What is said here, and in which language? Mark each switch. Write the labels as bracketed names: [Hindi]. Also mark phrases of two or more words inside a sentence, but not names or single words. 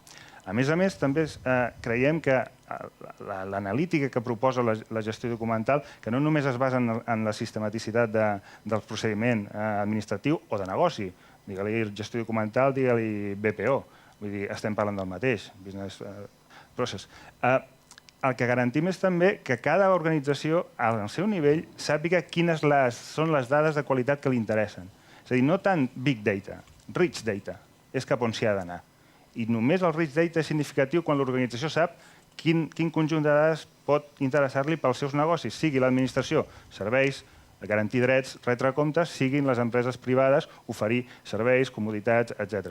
[Catalan] A més, també creiem que l'analítica que proposa la gestió documental, que no només es basa en la sistematicitat del procediment administratiu o de negoci, digue-li gestió documental, digue-li BPO, vull dir, estem parlant del mateix, [English] business process. [Catalan] El que garantim és també que cada organització, al seu nivell, sàpiga quines són les dades de qualitat que li interessen. És a dir, no tant [English] big data, rich data, [Catalan] és cap on s'hi ha d'anar. I només el [English] rich data [Catalan] és significatiu quan l'organització sap quin conjunt de dades pot interessar-li pels seus negocis, sigui l'administració, serveis, garantir drets, retre comptes, siguin les empreses privades, oferir serveis, comoditats, etc.